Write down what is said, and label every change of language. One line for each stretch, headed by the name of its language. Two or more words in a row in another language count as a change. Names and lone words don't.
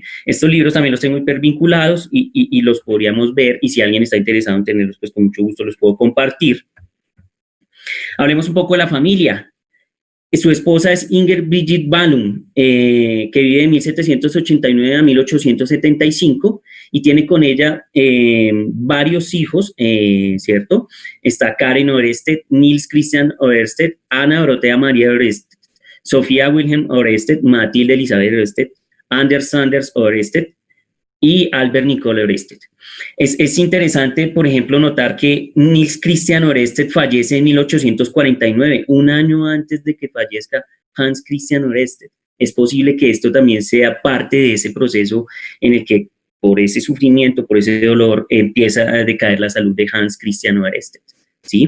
Spanish: Estos libros también los tengo hipervinculados y los podríamos ver, y si alguien está interesado en tenerlos, pues con mucho gusto los puedo compartir. Hablemos un poco de la familia. Su esposa es Inger Brigitte Ballum, que vive de 1789 a 1875 y tiene con ella varios hijos, ¿cierto? Está Karen Ørsted, Niels Christian Ørsted, Ana Dorothea María Ørsted, Sofía Wilhelm Ørsted, Matilde Elizabeth Ørsted, Anders Sanders Ørsted y Albert Nicole Ørsted. Es interesante, por ejemplo, notar que Niels Christian Ørsted fallece en 1849, un año antes de que fallezca Hans Christian Ørsted. Es posible que esto también sea parte de ese proceso en el que, por ese sufrimiento, por ese dolor, empieza a decaer la salud de Hans Christian Ørsted, ¿sí?